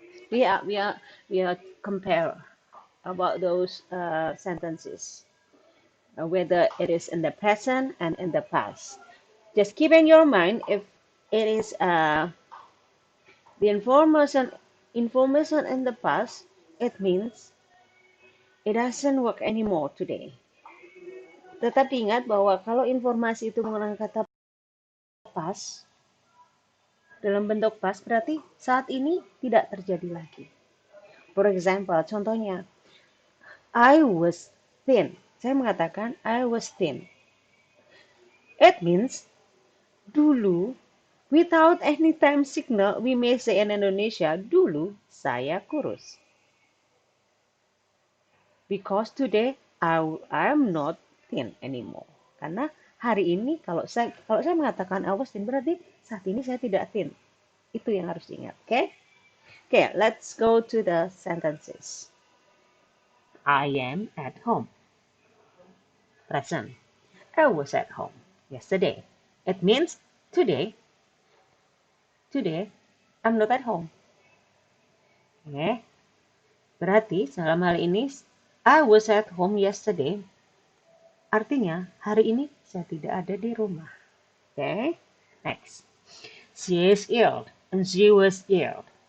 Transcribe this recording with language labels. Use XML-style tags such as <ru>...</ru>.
<en>We are compare about those sentences, whether it is in the present and in the past. Just keep in your mind if it is the information in the past, it means it doesn't work anymore today.</en> <id>Tetap ingat bahwa kalau informasi itu menggunakan kata past, dalam bentuk past berarti saat ini tidak terjadi lagi.</id> <en>For example,</en> <id>contohnya,</id> <en>I was thin.</en> <id>Saya mengatakan</id> <en>I was thin. It means</en> <id>dulu,</id> <en>without any time signal, we may say in Indonesia,</en> <id>dulu saya kurus.</id> <en>Because today I'm not thin anymore.</en> <id>Karena hari ini kalau saya mengatakan</id> <en>I was thin</en> <id>berarti saat ini saya tidak thin. Itu yang harus diingat, oke?</id> <en>Okay, let's go to the sentences. I am at home. Present. I was at home yesterday. It means today I'm not at home. Okay?</en> <id>Berarti dalam hal ini</id> <en>I was at home yesterday.</en> <id>Artinya hari ini saya tidak ada di rumah.</id> <en>Okay? Next. She is ill and she was ill.</en>